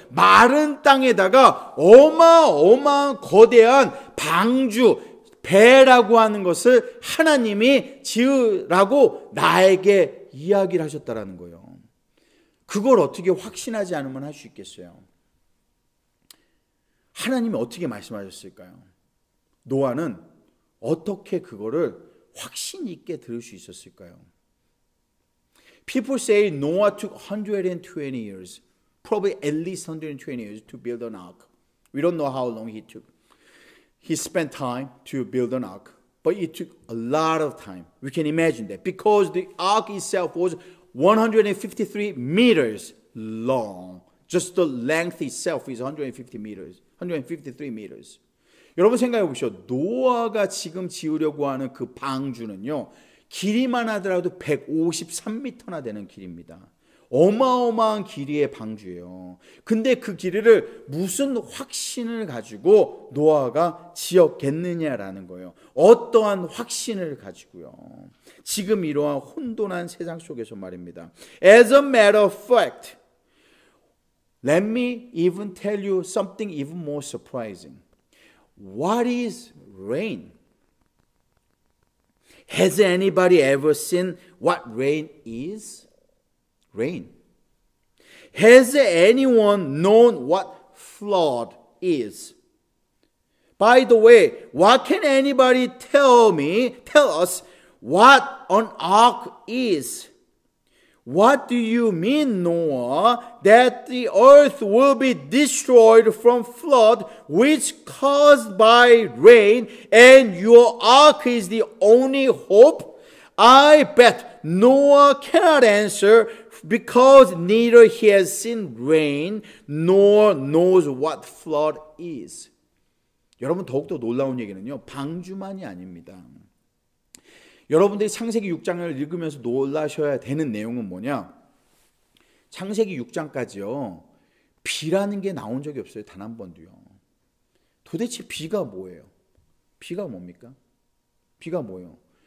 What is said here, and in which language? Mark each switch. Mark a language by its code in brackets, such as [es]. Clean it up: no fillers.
[ko] 마른 땅에다가 어마어마한 거대한 방주, 배라고 하는 것을 하나님이 지으라고 나에게 이야기를 하셨다라는 거예요. 그걸 어떻게 확신하지 않으면 할 수 있겠어요? 하나님이 어떻게 말씀하셨을까요? 노아는 어떻게 그거를 확신 있게 들을 수 있었을까요? [en] People say Noah took 120 years, probably at least 120 years to build an ark. We don't know how long he took. He spent time to build an ark, but it took a lot of time. We can imagine that because the ark itself was 153 meters long. Just the length itself is 150 meters, 153 meters. [ko] 여러분 생각해 보시죠. 노아가 지금 지으려고 하는 그 방주는요. 길이만 하더라도 153m나 되는 길입니다. 어마어마한 길이의 방주예요. 근데 그 길이를 무슨 확신을 가지고 노아가 지었겠느냐라는 거예요. 어떠한 확신을 가지고요. 지금 이러한 혼돈한 세상 속에서 말입니다. [en] As a matter of fact, let me even tell you something even more surprising. What is rain? Has anybody ever seen what rain is? Rain. Has anyone known what flood is? By the way, what can anybody tell us what an ark is? What do you mean, Noah, that the earth will be destroyed from flood which caused by rain and your ark is the only hope? I bet Noah cannot answer because neither he has seen rain nor knows what flood is. [ko] 여러분 더욱더 놀라운 얘기는요. 방주만이 아닙니다. 여러분들이 창세기 6장을 읽으면서 놀라셔야 되는 내용은 뭐냐? 창세기 6장까지요. 비라는 게 나온 적이 없어요. 단 한 번도요. 도대체 비가 뭐예요? 비가 뭡니까? 비가 뭐예요?